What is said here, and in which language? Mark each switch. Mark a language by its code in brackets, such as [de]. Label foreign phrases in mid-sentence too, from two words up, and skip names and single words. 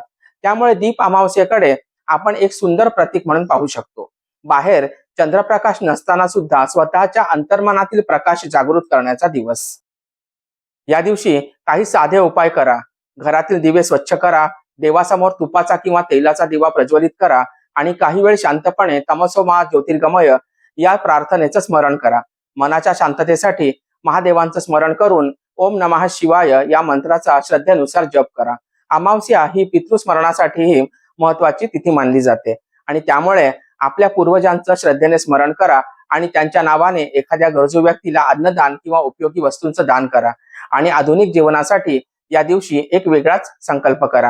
[mr] त्यामुळे दीप अमावस्येकडे आपण एक सुंदर प्रतीक म्हणून पाहू शकतो. बाहेर चंद्रप्रकाश नसताना सुद्धा स्वतःच्या अंतर्मनातील प्रकाश जागृत करण्याचा दिवस. या दिवशी काही साधे उपाय करा. घरातील दिवे स्वच्छ करा, देवासमोर तुपाचा किंवा तेलाचा दिवा प्रज्वलित करा आणि काही वेळ शांतपणे [sa] तमसो मा ज्योतिर्गमय [mr] या प्रार्थनेचं स्मरण करा. मनाच्या शांततेसाठी महादेवांचं स्मरण करून [sa] ओम नमः शिवाय [mr] या मंत्राचा श्रद्धेनुसार जप करा. अमावस्या ही पितृस्मरणासाठीही महत्वाची तिथी मानली जाते आणि त्यामुळे आपल्या पूर्वजांचं श्रद्धेने स्मरण करा आणि त्यांच्या नावाने एखाद्या गरजू व्यक्तीला अन्नदान किंवा उपयोगी वस्तूंचं दान करा आणि आधुनिक जीवनासाठी या दिवशी एक वेगळाच संकल्प करा.